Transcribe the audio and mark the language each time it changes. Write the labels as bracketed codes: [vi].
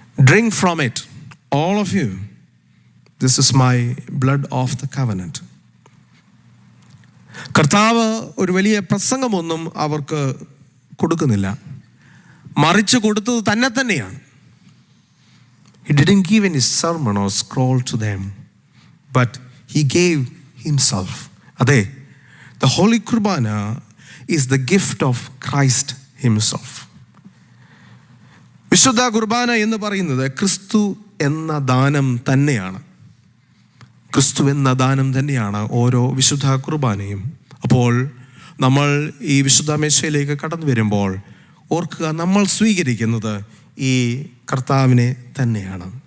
[en] Drink from it all of you, this is my blood of the covenant. [ml] കർത്താവ് ഒരു വലിയ പ്രസംഗമൊന്നും അവർക്ക് കൊടുക്കുന്നില്ല, മറിച്ച് കൊടുത്തത് തന്നെയാണ്. [en] He didn't give any sermon or scroll to them, but he gave himself. അതെ, the Holy Kurbana is the gift of Christ himself. [ml] വിശുദ്ധ കുർബാന എന്ന് പറയുന്നത് ക്രിസ്തു എന്ന ദാനം തന്നെയാണ്. ക്രിസ്തു എന്ന ദാനം തന്നെയാണ് ഓരോ വിശുദ്ധ കുർബാനയും. അപ്പോൾ നമ്മൾ ഈ വിശുദ്ധ മേശയിലേക്ക് കടന്നു വരുമ്പോൾ ഓർക്കുക, നമ്മൾ സ്വീകരിക്കുന്നത് ഈ കർത്താവിനെ തന്നെയാണ്.